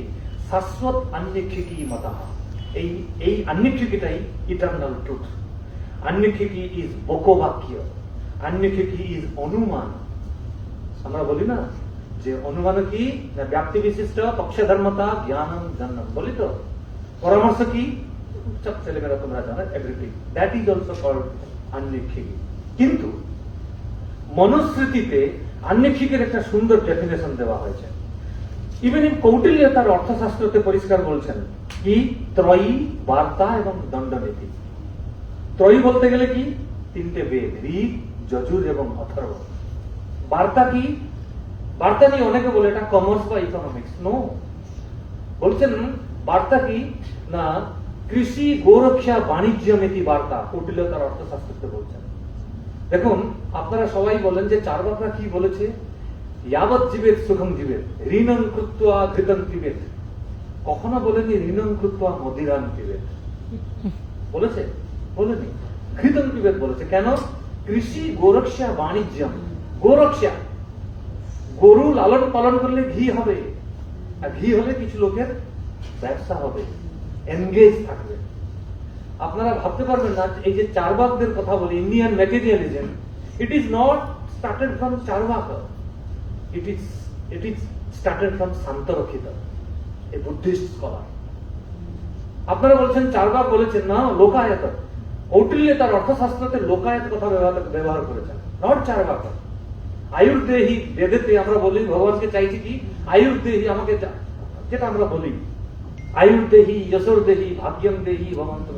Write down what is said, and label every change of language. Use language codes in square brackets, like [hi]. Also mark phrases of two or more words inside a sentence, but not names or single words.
[bn] শাশ্বত আন্নিক্ষিকি মতা। এই আন্নিক্ষিকিটাই [en] eternal truth. [bn] আন্নিক্ষিকি ইজ বকবাক্য, আন্নিক্ষিকি ইজ অনুমান। আমরা বলি না যে অনুমান কি না [sa] ব্যক্তি বিশিষ্ট পক্ষধর্মতা জ্ঞানম জন্ম, [bn] বলি তো পরামর্শ কি সব ছেলেমেয়েরা তোমরা জানো এভরিথিং, [en] that is also called [bn] আন্নিক্ষিকি। কিন্তু মনুস্মৃতিতে আন্নিক্ষিকের একটা সুন্দর ডেফিনেশন দেওয়া হয়েছে। [en] even in [bn] কৌটিল্য তার অর্থশাস্ত্রতে পরিষ্কার বলছেন কি ত্রয়ী, বার্তা এবং দণ্ডনীতি। ত্রয়ী বলতে গেলে কি তিনটে বেদ, ঋগ, যজুর এবং অথর্ব। বার্তা কি? বার্তা নিয়ে অনেকে বলে এটা কমার্স বা ইকোনমিক্স। নো, বলছেন বার্তা কি না কৃষি, গোরক্ষা, বাণিজ্য নীতি বার্তা। কৌটিল্য তার অর্থশাস্ত্রতে বলছেন। দেখুন আপনারা সবাই বলেন যে চার্বাকরা কি বলেছে, [sa] यावत् जीवेत सुखम जीवेत, ঋণং কৃত্বা ঘৃতং পিবেত। [bn] কখনো বলেনি [sa] ঋণং কৃত্বা মদিরাং পিবেত, [bn] বলেছে? বলেনি। [sa] ঘৃতং পিবেত [bn] বলেছে। কেন? কৃষি, গোরক্ষা, বাণিজ্যম। গোরক্ষা, গরু লালন পালন করলে ঘি হবে, আর ঘি হলে কিছু লোকের ব্যবসা হবে, এনগেজ থাকবে। আপনারা ভাবতে পারবেন না এই যে চার্বাকদের কথা বলি, [en] Indian materialism, it is not started from Charvak, it is started from Santarakshita, a Buddhist scholar. [bn] আপনারা বলছেন চার্বাক বলেছেন না লোকায়ত। কৌটিল্য তার অর্থশাস্ত্রতে লোকায়ত কথা ব্যবহার করেছেন, নট চার্বাক। আয়ুর্দেহী বেদেতে আমরা বলি ভগবানকে চাইছি কি আয়ুর্দেহী, আমাকে যেটা আমরা বলি আয়ুর্দেহী, [sa] যশোর দেহী, ভাগ্যম দেহী [bn] ভগবান তুমি।